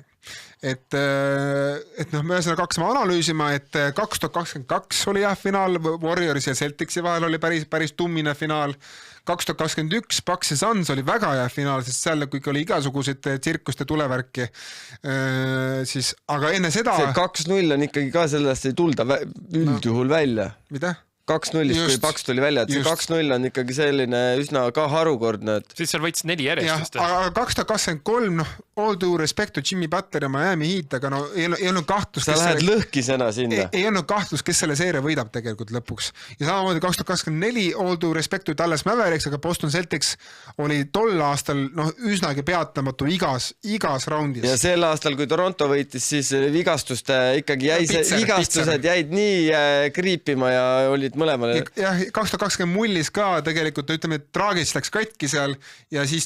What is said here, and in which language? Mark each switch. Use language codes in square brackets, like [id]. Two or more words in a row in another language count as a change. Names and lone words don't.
[et] Et me ühesõnaga hakkasime analüüsima, et 2022 oli hea finaal, Warriors ja Celticsi vahel oli päris tummine finaal, 2021 Bucks ja Suns oli väga hea finaal, sest seal kõik oli igasuguseid tsirkuste tulevärki, aga enne seda... See 2-0 on ikkagi ka sellest ei tulda üldjuhul välja. Mida? 2-0-ist, kui Paks tuli välja, et see 2-0 on ikkagi selline üsna ka harukordne. Siis seal võitsid 4 järjestust. Aga 2023, [en] all due respect to Jimmy Butler ja Miami Heat, [et] aga no ei olnud kahtlus. Sa lähed lõhkisena sinna. Ei olnud kahtlus, kes selle seeria võidab tegelikult lõpuks. Ja samamoodi 2024 [en] all due respect to [et] Dallas Mavericks, aga Boston Celtics oli tol aastal üsnagi peatamatu igas raundis. Ja sel aastal, kui Toronto võitis, siis vigastused jäid nii kriipima ja olid mõlemale. Jah, 2020 mullis ka tegelikult, ütleme, et Dragic läks katki seal ja siis...